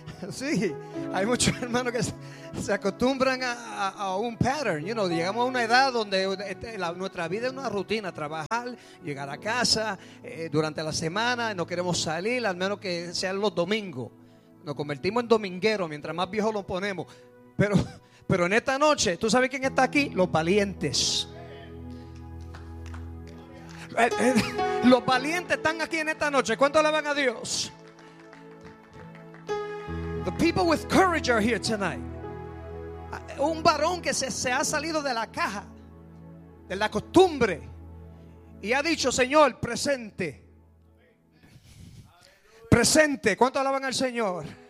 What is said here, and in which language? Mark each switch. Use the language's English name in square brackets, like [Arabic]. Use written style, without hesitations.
[Spanish] Sí, hay muchos hermanos que se acostumbran a un pattern, you know, llegamos a una edad donde nuestra vida es una rutina, trabajar, llegar a casa durante la semana, no queremos salir, al menos que sean los domingos. Nos convertimos en domingueros mientras más viejos los ponemos. Pero en esta noche, ¿tú sabes quién está aquí? Los valientes. Los valientes están aquí en esta noche. ¿Cuánto alaban a Dios? [English] The people with courage are here tonight. [Spanish] Un varón que se ha salido de la caja, de la costumbre, y ha dicho: Señor, presente. Presente. ¿Cuánto alaban al Señor?